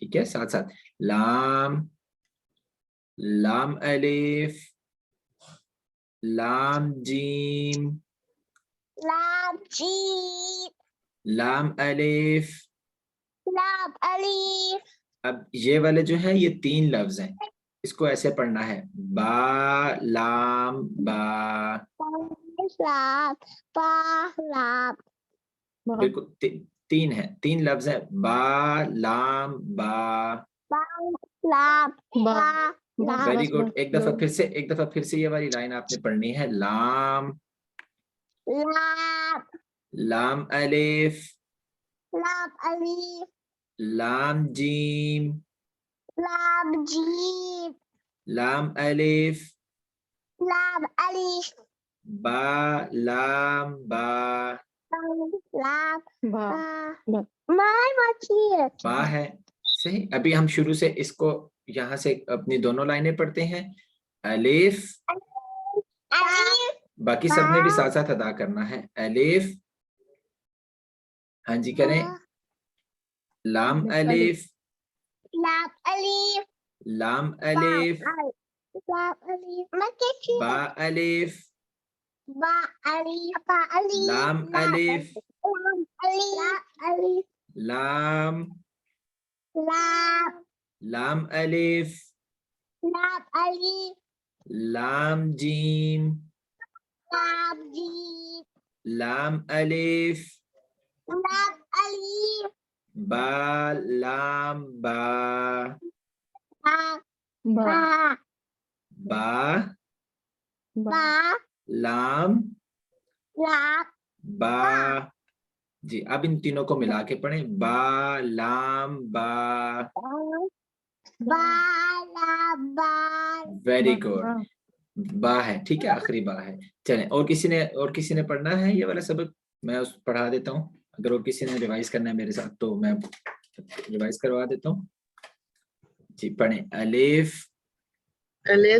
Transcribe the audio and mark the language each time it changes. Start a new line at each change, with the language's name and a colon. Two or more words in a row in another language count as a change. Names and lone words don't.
Urdu: ٹھیک ہے ساتھ ساتھ. لام لام الف لام جیم لام جیم لام الف. لام الف. اب یہ والے جو ہیں یہ 3 لفظ ہیں. اس کو ایسے پڑھنا ہے با لام با. لام با لام. بالکل 3 ہیں. 3 لفظ ہیں. با لام با. با لام با لام.
English: very good.
Urdu: ایک دفعہ پھر سے یہ والی لائن آپ نے پڑھنی ہے. لام لام لام الف لام الف لام جیم لام جیم لام الف لام الف با لام با. لام با. مائی مچھلی با ہے. صحیح. ابھی ہم شروع سے اس کو یہاں سے اپنی دونوں لائنیں پڑھتے ہیں. الف. الف. باقی سب نے بھی ساتھ ساتھ ادا کرنا ہے. الف. ہاں جی کریں. لام الف لام الف لام الف لام الف. با الف با الف با الف. لام الف لام الف. لام لام لام الف لام الف. لام جیم لام جیم لام الف لام الف. با لام با. با با با لام لام با. جی اب ان تینوں کو ملا کے پڑھیں. با لام با. با لام با.
English: very good.
Urdu: با ہے. ٹھیک ہے آخری با ہے. چلیں اور کسی نے پڑھنا ہے یہ والا سبق؟ میں اس پڑھا دیتا ہوں. اگر اور کسی نے ریوائز کرنا ہے میرے ساتھ تو میں ریوائز کروا دیتا ہوں. جی پڑھیں. الف الف